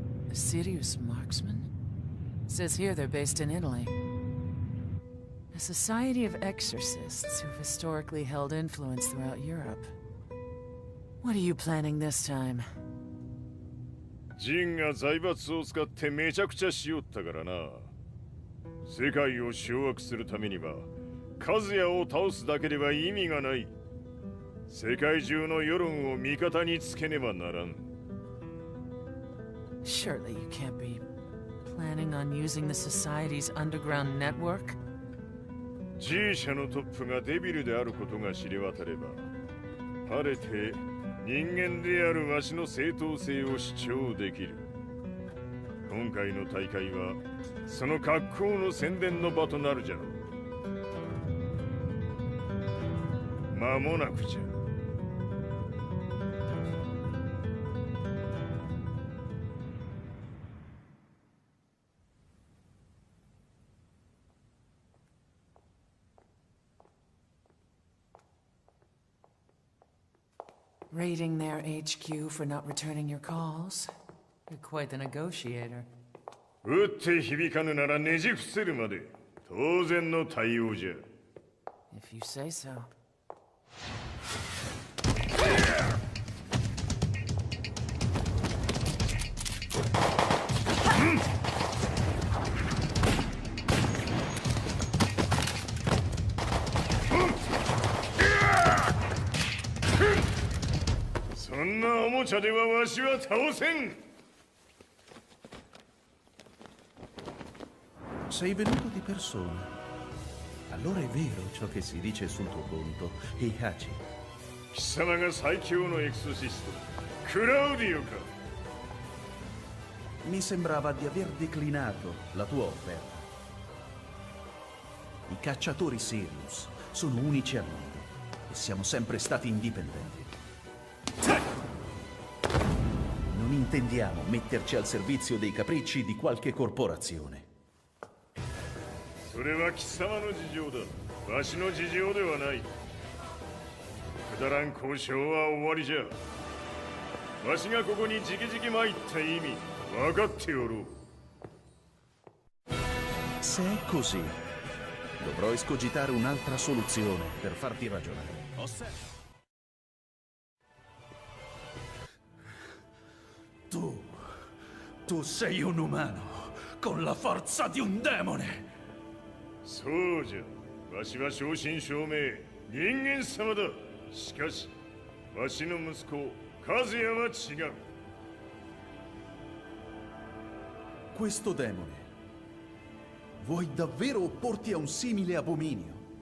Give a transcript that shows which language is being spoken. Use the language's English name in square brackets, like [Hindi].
[English] A Sirius marksman? Says here they're based in Italy. A society of exorcists who've historically held influence throughout Europe. What are you planning this time? [Japanese] ジンが財閥を使ってめちゃくちゃしよったからな。世界を掌握するためには、カズヤを倒すだけでは意味がない。世界中の世論を味方につけねばならん。 [English] Surely you can't be planning on using the society's underground network? [Japanese] G 社のトップがデビルであることが知れ渡れば、晴れて人間であるわしの正当性を主張できる。今回の大会はその格好の宣伝の場となるじゃろう。間もなくじゃ。 [English] Raiding their HQ for not returning your calls? You're quite the negotiator. [Japanese] 撃って響かぬならねじ伏せるまで当然の対応じゃ。 [English] If you say so. [Japanese] そんなおもちゃではわしは倒せん。 [Italian] Sei venuto di persona. Allora è vero ciò che si dice sul tuo conto, Heihachi. [Japanese] 貴様が最強のエクソシスト、クラウディオか。 [Italian] Mi sembrava di aver declinato la tua offerta. I cacciatori Sirius sono unici al mondo e siamo sempre stati indipendenti. Non intendiamo metterci al servizio dei capricci di qualche corporazione. [Japanese] それは貴様の事情だ。わしの事情ではない。くだらん交渉は終わりじゃ。わしがここにじきじき参った意味、分かっておろう。 [Italian] Se è così, dovrò escogitare un'altra soluzione per farti ragionare. Tu sei un umano, con la forza di un demone! [Japanese] そうじゃ。わしは正真正銘、人間様だ。しかし、わしの息子、和也は違う。 [Italian] Questo demone, vuoi davvero opporti a un simile abominio?